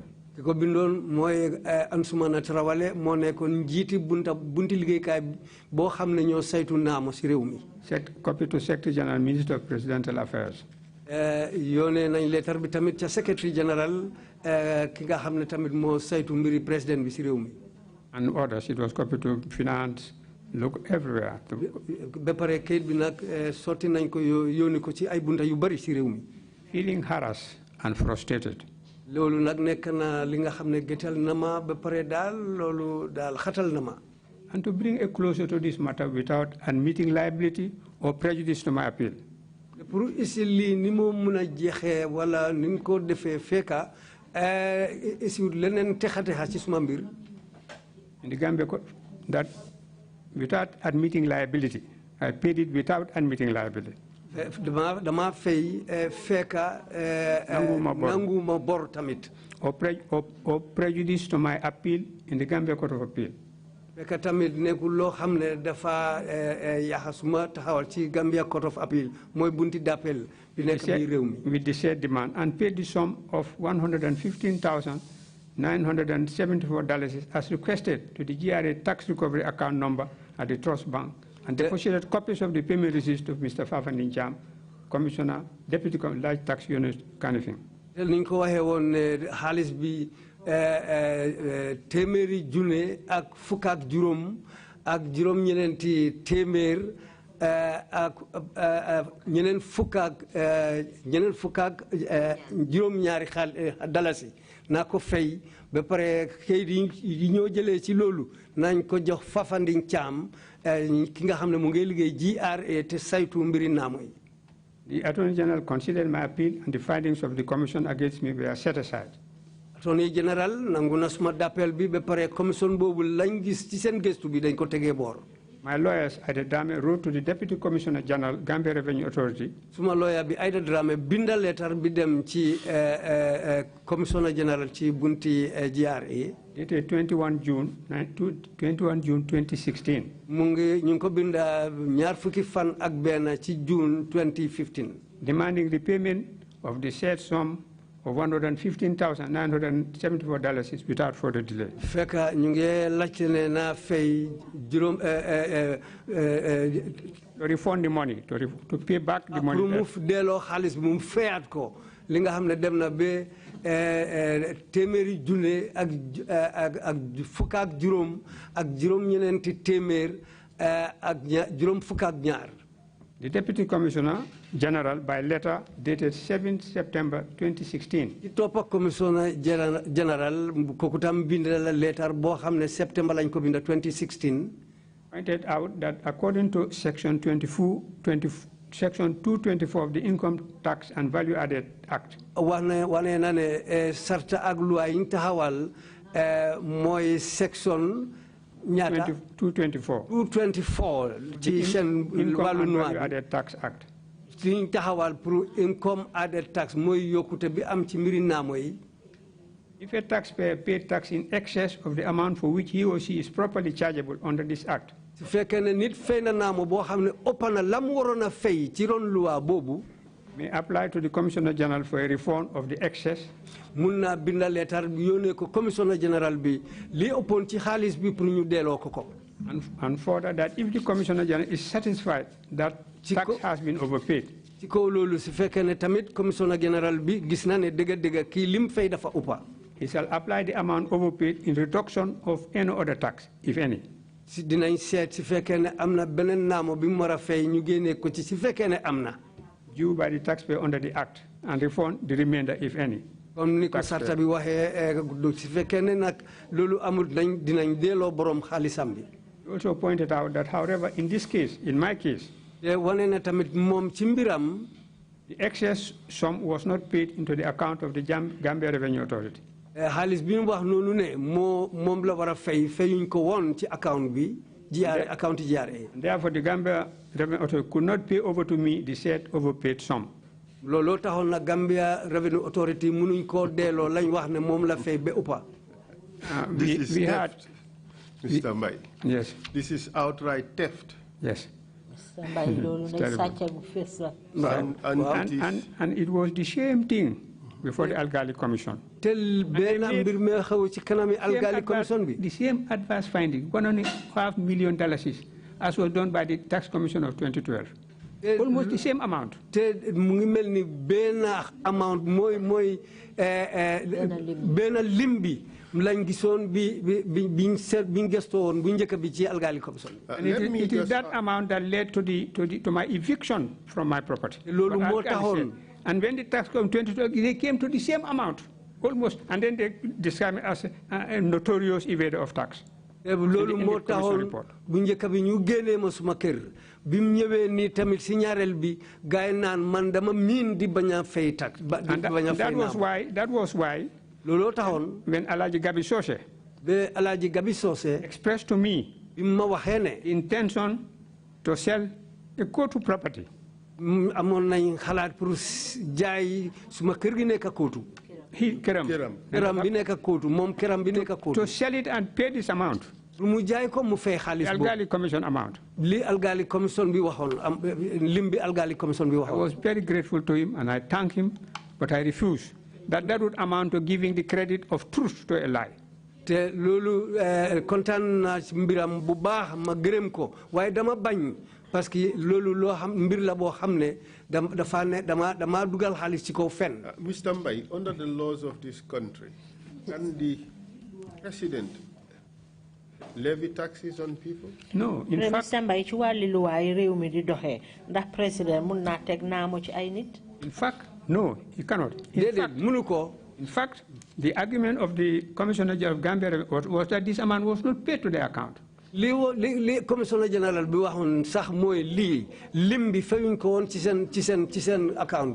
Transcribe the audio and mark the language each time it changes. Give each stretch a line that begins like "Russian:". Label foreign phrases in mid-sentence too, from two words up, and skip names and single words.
Wolof: ki ko bindoon mooy Ansumana Tarawale moo nekkoon njiiti bunti liggéeykaay boo xam ne ñoo saytu naamo si réew mi.
English: Copy to Secretary General, Minister of Presidential Affairs.
Wolof: yónnee nañ lettre bi tamit ca
English: Secretary General
Wolof: ki nga xam ne tamit moo saytu mbiri président bi si réew mi.
English: And others, it was copied to Finance, look everywhere.
Wolof: ba pare kayit bi nag sotti nañ ko yónni ko ci ay bunta yu bari si réew mi.
English: Feeling harassed and frustrated.
Wolof: loolu nag nekk na li nga xam ne gëtal na ma ba pare daal loolu daal xatal na ma.
English: And to bring a closure to this matter without admitting liability or prejudice to my appeal.
Wolof: pour isi lii ni moo mun a jeexee wala ni ñu ko defee fekka isi leneen texa ci suma mbir.
English: In the Gambia, that without admitting liability, I paid it without admitting liability.
Wolof: dama fay fekka nanguma bor tamit.
English: Or prejudice to my appeal in the Gambia Court of Appeal.
Wolof: fekka tamit nekkul loo xam ne dafa yaxasuma taxawal ci Gambia Court of Appeal mooy bunti d'appel bi nekk bi réew mi.
English: With the said demand and paid the sum of $115,974 as requested to the GRA tax recovery account number at the Trust Bank and deposited copies of the payment receipts to Mr. Fafa Cham, Commissioner, Deputy Large Tax Unit, Kanifing.
Wolof: Niñ ko waxee woon ne xaalis bi téeméeri junne ak fukk ak juróom ak juróom-ñeneenti téeméer ak ñeneen fukk ak juróom-ñaari dalasi naa ko fay ba pare kayit yi ñoo jëlee ci loolu nañ ko jox Fafanding Thiam ki nga xam ne mu ngi liggéey GRA te saytu mbiri naamo yi.
English: The Attorney General considered my appeal and the findings of the Commission against me were set aside. Attorney General
Wolof: nangu na suma d'appel bi ba pare commission boobu lañ gis ci seen gëstu bi dañ ko tegee boor.
English: My lawyers, Aida Dame, wrote to the Deputy Commissioner General, Gambia Revenue Authority.
Wolof: Suma lawyer bi Aida Dame binda letter bi dem ci Commissioner General ci bunti GRA.
English: Dated 21 June 2016.
Wolof: Mu ngi ñu ko binda ñaar fukki fan ak benn ci June 2015.
English: Demanding the payment of the said sum of $115,974 without further delay.
Wolof: Fekka ñu ngi laajte ne na fay juróom
English: to refund the money, to pay back the money.
Wolof: Pour mu delloo xaalis bi mu fayaat ko li nga xam ne dem na ba téeméeri junne ak fukk ak juróom ak juróom-ñeneenti téeméer ak juróom fukk ak ñaar.
English: The Deputy Commissioner General, by letter dated 7 September 2016.
Wolof: Ci toppa
English: Commissioner General
Wolof: kooku tam bind la letter boo xam ne septembre lañ ko binda 2016.
English: Pointed out that according to Section 224 of the Income Tax and Value Added Act.
Wolof: wane na ne sarta ak loi yi ñu taxawal mooy section ñaata 224 ci seen wàllu
English: Income Added Tax Act.
Wolof: ci ñu taxawal pour
English: income added tax
Wolof: mooy yokkute bi am ci mbiri naamo yi.
English: If a taxpayer paid tax in excess of the amount for which he or she is properly chargeable under this act.
Wolof: su fekkee ne nit fay na naamo boo xam ne ëpp na la mu waroon a fay ci ron loi boobu.
English: May apply to the Commissioner General for a refund of the excess.
Wolof: mun naa binda leetar yónnee ko
English: Commissioner General
Wolof: bi li ëppoon ci xaalis bi pour ñu delloo ko ko.
English: And further that if the Commissioner General is satisfied that tax has been overpaid.
Wolof: ci kaw loolu su fekkee ne tamit
English: Commissioner General
Wolof: bi gis na ne dëgg-dëgg kii lim fay dafa ëppa.
English: He shall apply the amount overpaid in reduction of any other tax, if any.
Wolof: si dinañ seet su fekkee ne am na beneen naamo bi mu war a fay ñu génnee ko ci su fekkee ne am na.
English: Due by the taxpayer under the act and refund the remainder, if any.
Wolof: comme ni ko sarta bi waxee su fekkee ne nag loolu amul dinañ delloo borom xaalisam bi.
English: He also pointed out that, however, in this case, in my case,
Wolof: wane na tamit moom ci mbiram.
English: the excess sum was not paid into the account of the Gambia Revenue Authority.
Wolof: xaalis bi mu wax noonu ne moom la war a fayuñ ko woon ci account bi account GRA.
English: Therefore, the Gambia Revenue Authority could not pay over to me the said overpaid sum.
Wolof: looloo taxoon na Gambia Revenue Authority mënuñ koo delloo lañ wax ne moom la fay ba uppa.
English: We had Mr. Mbai. Yes. This is outright theft. Yes. Mr.
Wolof: Mbai loolu ne sàcc bu fees la.
English: And it was the same thing before the Algali Commission.
Wolof: tel benn mbir mi xew ci kanami Algali Commission bi.
English: The same adverse finding, $1.5 million, as was done by the Tax Commission of 2012. Almost the same amount.
Wolof: te mu ngi mel ni benn amount mooy benn lim bi lañ gisoon biñ gëstoo woon bu njëkk bi ci Algali Commission.
English: And it is that amount that led to my eviction from my property.
Wolof: loolu moo taxoon.
English: And when the tax came 2012, they came to the same amount, almost, and then they described me as a notorious evader of tax.
Wolof: loolu moo taxoon bu njëkk bi ñu génnee ma suma kër bi mu ñëwee nii tamit si ñaareel bi gaay naan man dama miin di bañ a fay tax.
English: That was why.
Wolof: looloo taxoon.
English: When Alaji Gabi Sose.
Wolof: ba Alaji Gabi Sose.
English: expressed to me.
Wolof: bi ma waxee ne.
English: intention to sell a Kotu property.
Wolof: amoon nañ xalaat pour jaay suma kër gi nekk Kotu. këram bi nekk Kotu moom këram bi nekk Kotu.
English: to sell it and pay this amount.
Wolof: mu jaay ko mu fay xaalis boobu.
English: Algali Commission amount.
Wolof: li Algali Commission bi waxoon lim bi Algali Commission bi waxoon.
English: I was very grateful to him and I thank him, but I refuse. That would amount to giving the credit of truth to a lie.
Wolof: te loolu kontaan naa ci mbiram bu baax ma gërëm ko waaye dama bañ
French: parce que
Wolof: loolu loo xam mbir la boo xam ne dafa ne dama dugal xaalis ci kaw fen.
English: Mr. Mbai, under the laws of this country, can the president levy taxes on people? No, in fact, Mr.
Wolof: Mbai ci wàlli luwaay réew mi di doxee ndax président mun naa teg naamo ci ay nit.
English: In fact, no, he cannot. In fact, the argument of the Commissioner General of Gambia was that this amount was not paid to the account.
Wolof: li
English: Commissioner General
Wolof: bi waxoon sax mooy lim bi fayuñ ko woon ci seen account.